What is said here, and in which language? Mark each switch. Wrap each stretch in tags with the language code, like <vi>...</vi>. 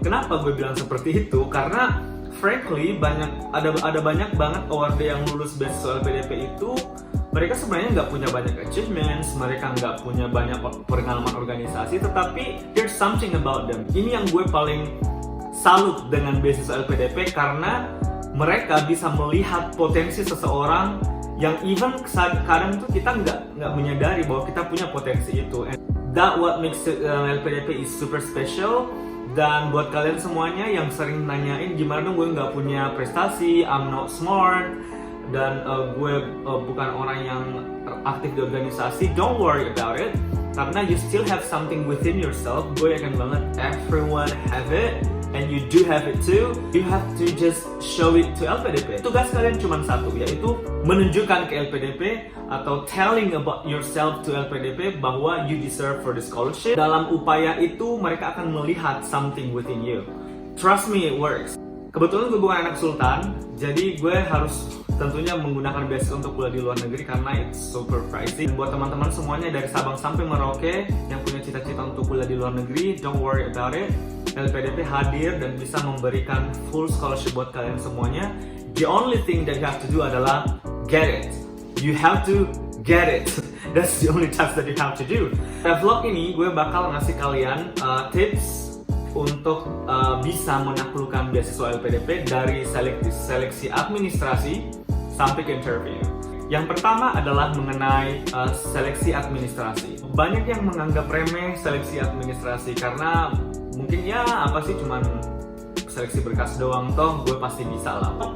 <id>Kenapa gue bilang seperti itu? Karena frankly ada banyak banget awardee yang lulus beasiswa LPDP itu mereka sebenarnya nggak punya banyak achievements, mereka nggak punya banyak pengalaman organisasi, tetapi</id> <en>there's something about them.</en> <id>Ini yang gue paling salut dengan beasiswa LPDP karena mereka bisa melihat potensi seseorang yang even kadang tuh kita nggak menyadari bahwa kita punya potensi itu.</id> <en>And that what makes LPDP is super special.</en> <id>Dan buat kalian semuanya yang sering nanyain gimana dong gue nggak punya prestasi,</id> <en>I'm not smart,</en> <id>dan gue bukan orang yang aktif di organisasi,</id> <en>don't worry about it</en> <id>karena</id> <en>you still have something within yourself.</en> <id>Gue yakin banget</id> <en>everyone have it and you do have it too. You have to just show it to LPDP.</en> <id>Tugas kalian cuma satu, yaitu menunjukkan ke LPDP atau</id> <en>telling about yourself to LPDP</en> <id>bahwa</id> <en>you deserve for the scholarship.</en> <id>Dalam upaya itu mereka akan melihat</id> <en>something within you. Trust me, it works.</en> <id>Kebetulan gue bukan anak sultan, jadi gue harus tentunya menggunakan beasiswa untuk kuliah di luar negeri karena</id> <en>it's super pricey.</en> <id>Buat teman-teman semuanya dari Sabang sampai Merauke yang punya cita-cita untuk kuliah di luar negeri,</id> <en>don't worry about it.</en> <id>LPDP hadir dan bisa memberikan full scholarship buat kalian semuanya.</id> <en>The only thing that you have to do</en> <id>adalah</id> <en>get it. You have to get it. That's the only task that you have to do.</en> <id>Pada vlog ini gue bakal ngasih kalian tips untuk bisa menaklukkan beasiswa LPDP dari seleksi administrasi sampai ke interview. Yang pertama adalah mengenai seleksi administrasi. Banyak yang menganggap remeh seleksi administrasi karena mungkin ya apa sih cuman seleksi berkas doang, toh gue pasti bisa lah.</id>